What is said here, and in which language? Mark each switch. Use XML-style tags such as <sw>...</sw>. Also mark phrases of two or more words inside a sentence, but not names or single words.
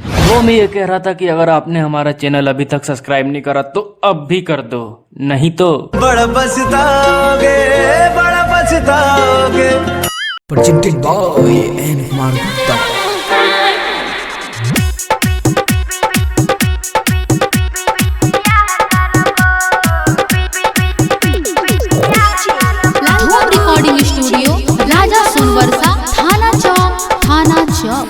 <hi>वो मैं ये कह रहा था कि अगर आपने हमारा चैनल अभी तक सब्सक्राइब नहीं करा तो अब भी कर दो, नहीं तो बड़ा पछताओगे, बड़ा पछताओगे।</hi> <en>Presented by N. Kumar Gupta.</en> <hi>रिकॉर्डिंग स्टूडियो राजा सुनवर्षा थाना चौक।</hi>